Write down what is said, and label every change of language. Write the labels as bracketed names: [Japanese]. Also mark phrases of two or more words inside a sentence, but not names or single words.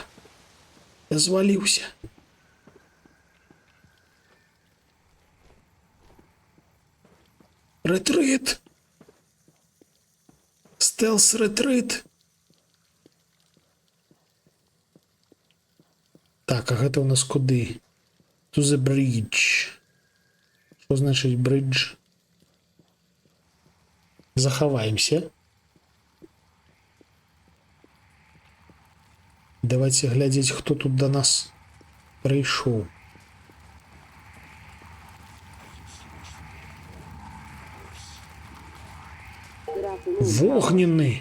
[Belarusian] Я зваліўся. Ретрит. Стелс-ретрит. Так, а гэта у нас куды? [English] To the bridge. [Belarusian] Што значыць bridge? Захаваемся. Давайте глядзець, хто тут до нас прыйшоў. Вогненны.